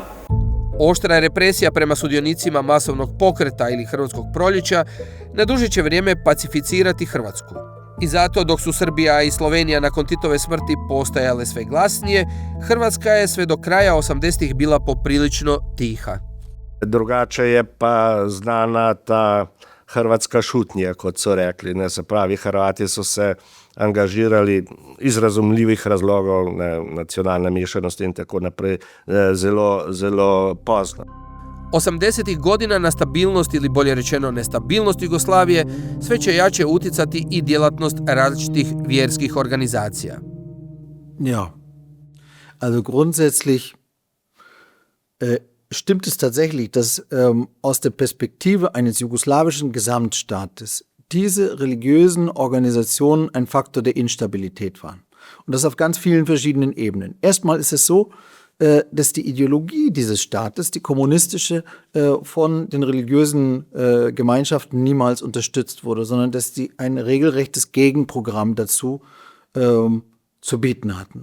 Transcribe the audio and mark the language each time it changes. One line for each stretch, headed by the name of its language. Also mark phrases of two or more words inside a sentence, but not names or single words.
Croatian: Oštra represija prema sudionicima masovnog pokreta ili Hrvatskog proljeća na duže će vrijeme pacificirati Hrvatsku. I zato dok su Srbija i Slovenija nakon Titove smrti postajale sve glasnije, Hrvatska je sve do kraja 80-ih bila poprilično tiha.
Slovenian: Drugače je pa znana ta hrvatska šutnja, kot so rekli. Ne, se pravi, Hrvati so se angažirali iz razumljivih razlogov, nacionalne mešanosti in tako naprej, zelo pozno.
Croatian: 80-ih godina na stabilnost ili bolje rečeno nestabilnost Jugoslavije sve će jače utjecati i djelatnost različitih vjerskih organizacija.
German: Ja, also grundsätzlich stimmt es tatsächlich, dass aus der Perspektive eines jugoslawischen Gesamtstaates diese religiösen Organisationen ein Faktor der Instabilität waren. Und das auf ganz vielen verschiedenen Ebenen. Erstmal ist es so, dass die Ideologie dieses Staates, die kommunistische, von den religiösen Gemeinschaften niemals unterstützt wurde, sondern dass die ein regelrechtes Gegenprogramm dazu zu bieten hatten.